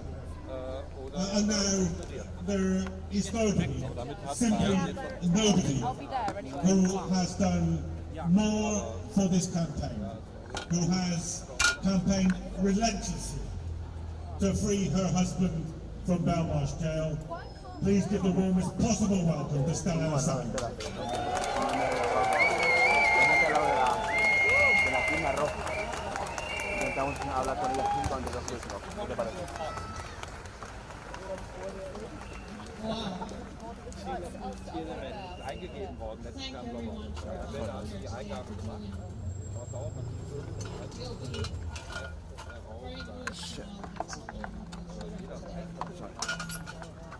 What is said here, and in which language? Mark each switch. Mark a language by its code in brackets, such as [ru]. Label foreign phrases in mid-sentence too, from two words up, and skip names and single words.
[en] And now there is nobody, simply nobody, who has done more for this campaign, who has campaigned relentlessly to free her husband from Belmarsh jail. Please give the warmest possible welcome to Stella Assange. [es] Intentamos hablar con ella junto antes de los juicios. ¿Qué te parece? [de] Eingegeben worden, letztes Jahr im Sommer. Die Eingaben gemacht. Aber es dauert natürlich.